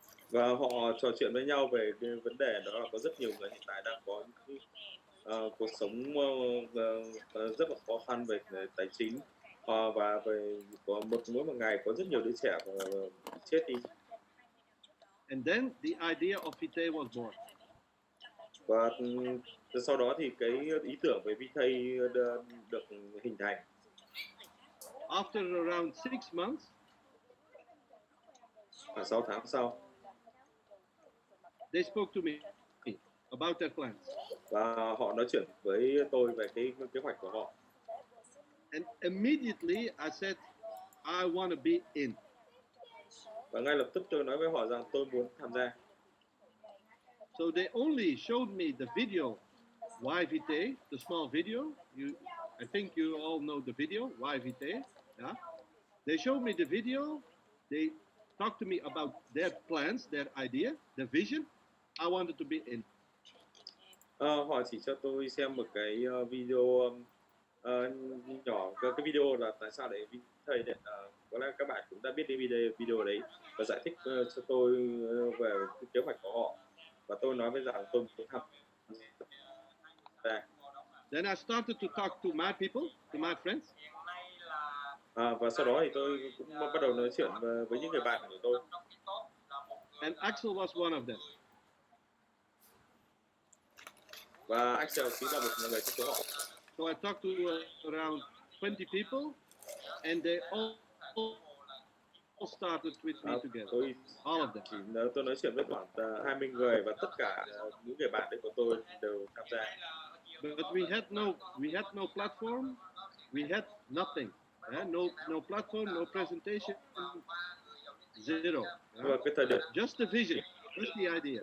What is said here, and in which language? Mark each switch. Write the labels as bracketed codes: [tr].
[vi] Và họ trò chuyện với nhau về cái vấn đề đó là có rất nhiều người hiện tại đang có những cuộc sống rất là khó khăn về tài chính, và về có mỗi một ngày có rất nhiều đứa trẻ chết đi. [en] And then the idea of Vitae was born. [vi] Và sau đó thì cái ý tưởng về Vitae được hình thành. [en] After around 6 months, [vi] 6 tháng sau, [en] they spoke to me about their plans. [vi] Và họ nói chuyện với tôi về cái kế hoạch của họ. [en] And immediately I said, I want to be in. [vi] Và ngay lập tức tôi nói với họ rằng tôi muốn tham gia. [en] So they only showed me the video, Why Vitae, the small video. I think you all know the video, Why Vitae. Yeah? They showed me the video. They talked to me about their plans, their idea, the vision. I wanted to be in. [vi] Họ chỉ cho tôi xem một cái video nhỏ. Cái video là tại sao để thầy có lẽ các bạn cũng đã biết cái video đấy và giải thích cho tôi về cái kế hoạch của họ, và tôi nói với rằng tôi muốn tham gia. [en] Then I started to talk to my people, to my friends. [vi] Và sau đó thì tôi cũng bắt đầu nói chuyện với những người bạn của tôi. [en] And AXEL was one of them. [vi] Và AXEL chính là một người trong số họ. [en] So I talked to around 20 people, and they all started with me together. All of them. [vi] Tôi nói chuyện với khoảng 20 người và tất cả những người bạn đấy của tôi đều tham gia. [en] But we had no platform, we had nothing. No platform, no presentation, zero. [vi] Và cái thời điểm [en] just the vision, just the idea.